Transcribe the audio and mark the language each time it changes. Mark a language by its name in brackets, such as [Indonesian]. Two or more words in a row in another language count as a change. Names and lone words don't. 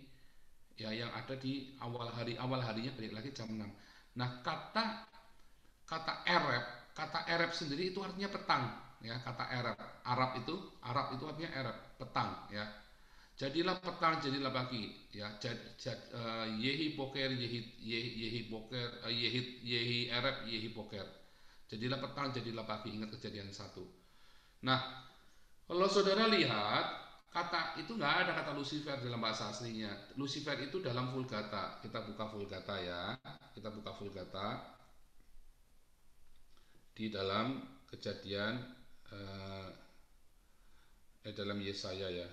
[Indonesian] Ya, yang ada di awal harinya balik lagi jam 6. Nah, kata Arab sendiri itu artinya petang, ya. Kata Arab itu artinya Arab, petang, ya. Jadilah petang, jadilah pagi, ya. [Hebrew] יהי בקר, יהי בקר, יהי ערב, יהי בקר. [Indonesian] Jadilah petang, jadilah pagi. Ingat Kejadian 1. Nah, kalau saudara lihat, kata itu nggak ada kata Lucifer dalam bahasa aslinya. Lucifer itu dalam Vulgata. Kita buka Vulgata ya. Kita buka Vulgata di dalam Kejadian, dalam Yesaya ya.